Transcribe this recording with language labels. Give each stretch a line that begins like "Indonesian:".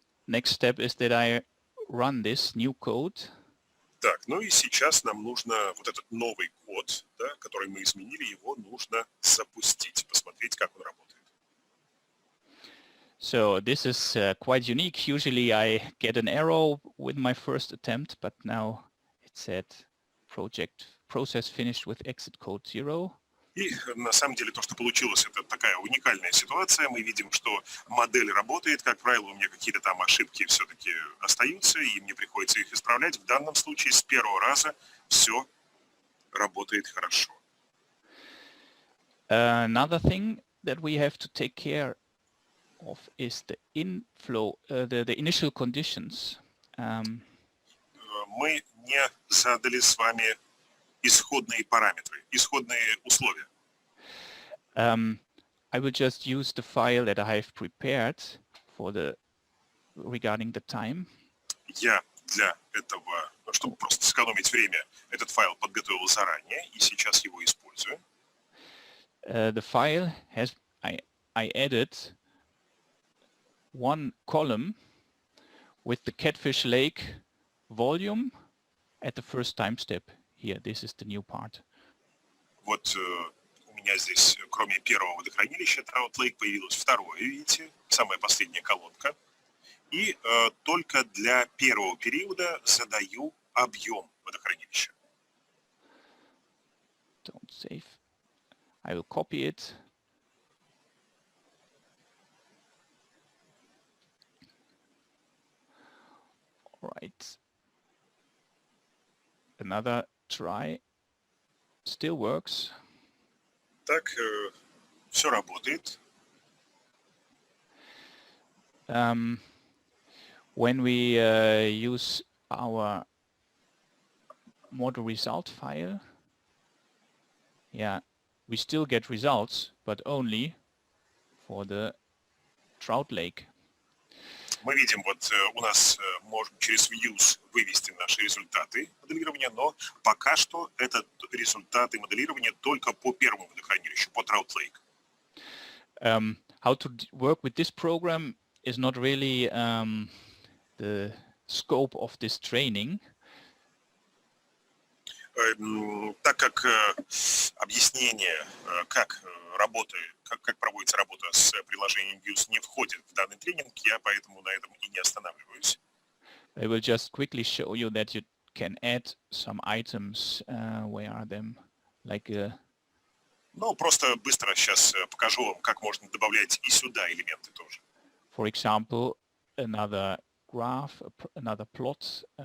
English: Next step is that I run this new code.
Russian: Так, ну и сейчас нам нужно вот этот новый код, да, который мы изменили, его нужно запустить, посмотреть, как он работает.
English: So this is quite unique. Usually I get an error with my first attempt, but now it said process finished with exit code 0.
Russian: И на самом деле то, что получилось, это такая уникальная ситуация. Мы видим, что модель работает. Как правило, у меня какие-то там ошибки все-таки остаются, и мне приходится их исправлять. В данном случае с первого раза все работает хорошо.
English: Another thing that we have to take care of is the inflow, the initial conditions.
Russian: Мы не задали с вами исходные параметры, исходные условия.
English: I will just use the file that I have prepared for regarding the time.
Russian: Я для этого, чтобы просто сэкономить время, этот файл подготовил заранее и сейчас его использую.
English: The file has, I added one column with the Catfish Lake volume at the first time step. Here, this is the new part.
Russian: Вот у меня здесь, кроме первого водохранилища Trout Lake, появилось второе, видите, самая последняя колонка. И только для первого периода задаю объем водохранилища.
English: Don't save. I will copy it. All right. Another try. Still works.
Russian: Так, все работает.
English: When we use our model result file, yeah, we still get results, but only for the Trout Lake.
Russian: Мы видим, вот у нас можем через Views вывести наши результаты моделирования, но пока что это результаты моделирования только по первому водохранилищу, по Trout Lake.
English: How to work with this program is not really the scope of this training.
Russian: Так как объяснение, как проводится работа с приложением Views, не входит в данный тренинг, я поэтому на этом и не останавливаюсь.
English: I will just quickly show you that you can add some items. Where are them? Like
Russian: Ну, просто быстро сейчас покажу вам, как можно добавлять и сюда элементы тоже.
English: for example, another graph, another plot.